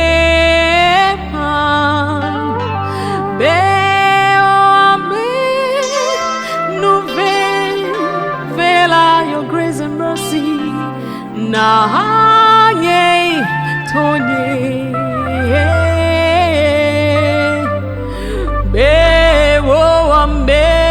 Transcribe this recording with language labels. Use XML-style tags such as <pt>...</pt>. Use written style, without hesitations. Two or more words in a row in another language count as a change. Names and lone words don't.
<ee>be ame vela</ee> <en>your grace and mercy</en> <ee>na tonye be wo ame</ee>